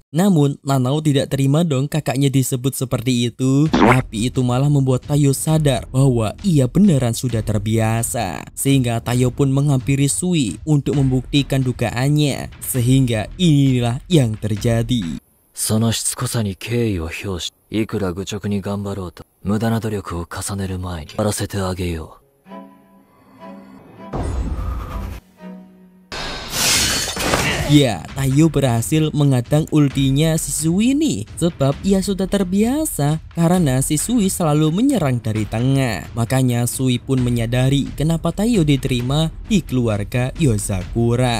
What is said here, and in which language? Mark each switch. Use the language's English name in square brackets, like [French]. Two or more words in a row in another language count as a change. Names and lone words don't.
[Indonesian] Namun Nanao tidak terima dong kakaknya disebut seperti itu. Tapi itu malah membuat Taiyo sadar bahwa ia beneran sudah terbiasa. Sehingga Taiyo pun menghampiri Sui untuk membuktikan dugaannya. Sehingga inilah yang terjadi. [Japanese] そのしつこさに敬意を表し、いくら愚直に頑張ろうと無駄な努力を重ねる前にやらせてあげよう。 [Indonesian] Ya, Taiyo berhasil mengadang ultinya si Sui nih, sebab ia sudah terbiasa karena si Sui selalu menyerang dari tengah. Makanya Sui pun menyadari kenapa Taiyo diterima di keluarga Yozakura.